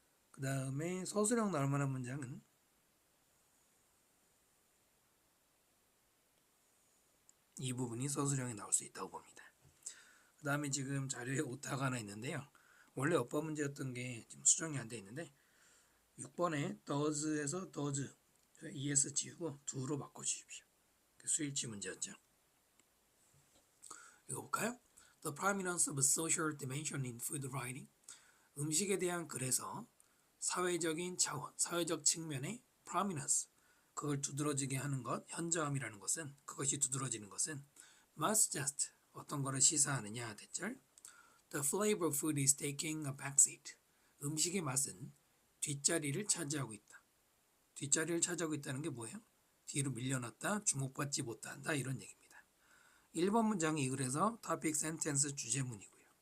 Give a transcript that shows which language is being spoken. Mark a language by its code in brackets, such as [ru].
[ko] 그 다음에 서술형 나올 만한 문장은 이 부분이 서술형이 나올 수 있다고 봅니다. 그 다음에 지금 자료에 오타가 하나 있는데요. 원래 어법 문제였던 게 지금 수정이 안 돼 있는데 6번에 does에서 does es 지우고 do로 바꿔주십시오. 수일치 문제였죠. 읽어볼까요? [en] The prominence of social dimension in food writing. [ko] 음식에 대한 글에서 사회적인 차원, 사회적 측면의 prominence, 그걸 두드러지게 하는 것, 현저함이라는 것은, 그것이 두드러지는 것은 [en] must suggest, [ko] 어떤 것을 시사하느냐 대절. [en] The flavor of food is taking a backseat. [ko] 음식의 맛은 뒷자리를 차지하고 있다. 뒷자리를 차지하고 있다는 게 뭐예요? 뒤로 밀려났다, 주목받지 못한다, 이런 얘기입니다. 1번 문장이 그래서 topic sentence 주제문이고요.